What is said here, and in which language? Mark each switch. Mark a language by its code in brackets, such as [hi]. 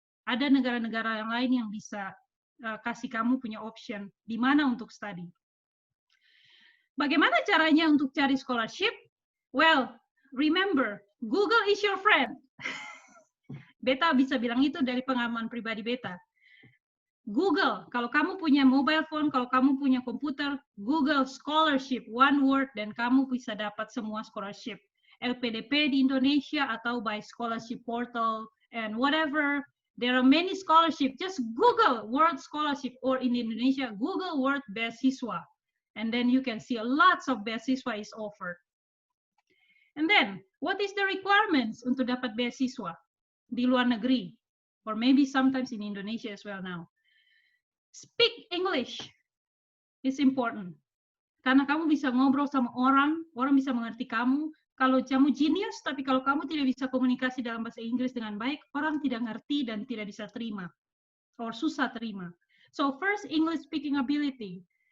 [id] Ada negara-negara yang lain yang bisa kasih kamu punya option di mana untuk study. Bagaimana caranya untuk cari scholarship? [en] Well, remember, Google is your friend. [id] Beta bisa bilang itu dari pengalaman pribadi Beta. Google, kalau kamu punya mobile phone, kalau kamu punya komputer, Google scholarship, [en] one word, [id] dan kamu bisa dapat semua scholarship. LPDP di Indonesia atau [en] by scholarship portal, and whatever. There are many scholarship. Just Google word scholarship, or in Indonesia, Google word beasiswa. And then you can see lots of beasiswa is offered. And then, what is the requirements [id] untuk dapat beasiswa di luar negeri? [en] Or maybe sometimes in Indonesia as well now. Speak English is important. [id] Karena kamu bisa ngobrol sama orang bisa mengerti kamu. Kalau kamu genius, tapi kalau kamu tidak bisa komunikasi dalam bahasa Inggris dengan baik, orang tidak ngerti dan tidak bisa terima. Or susah terima. [en] So first, English speaking ability.